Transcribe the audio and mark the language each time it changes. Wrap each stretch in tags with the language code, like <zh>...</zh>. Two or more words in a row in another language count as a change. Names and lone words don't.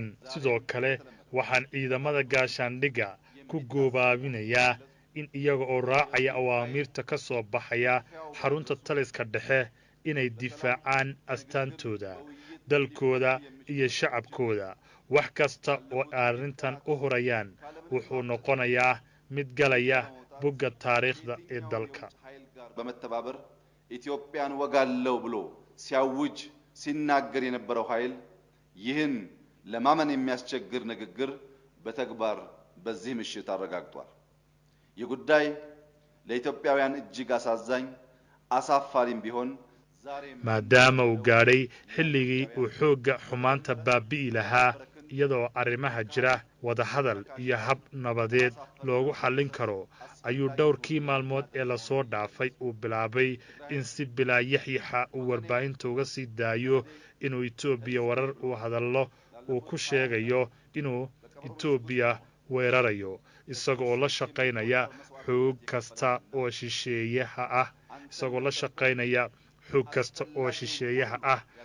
<so>sidoo kale waxaan ciidamada gaashaandhigga ku goobaabinayaa in iyaga oo raacaya awaamiirta ka soo baxaya xarunta taliska dhexe inay difaacaan astaantooda, dalkooda iyo shacabkooda. wax kasta oo arrintan u horayaan wuxuu noqonayaa mid galaya bogga taariikhda ee dalka.</so> <am>በመተባበር ኢትዮጵያን ወጋለው ብሎ ሲያውጅ ሲናገር የነበረው ኃይል ይህን ለማመን የሚያስቸግር ንግግር በተግባር በዚህ ምሽት አረጋግጧል። ይህ ጉዳይ ለኢትዮጵያውያን እጅግ አሳዛኝ አሳፋሪም ቢሆን</am> <so>maadaama uu gaadhay xilligii uu xoogga xumaanta baabi'i lahaa, iyadoo arrimaha jira wadahadal iyo hab nabadeed loogu xallin karo, ayuu dhowrkii maalmood ee lasoo dhaafay uu bilaabay in si bilaa yaxyaxa uu warbaahinta uga sii daayo inuu Itoobiya warar uu hadallo uu ku sheegayo inuu Itoobiya weerarayo, isaga oo la shaqaynaya xoog kasta oo shisheeyaha ah</so>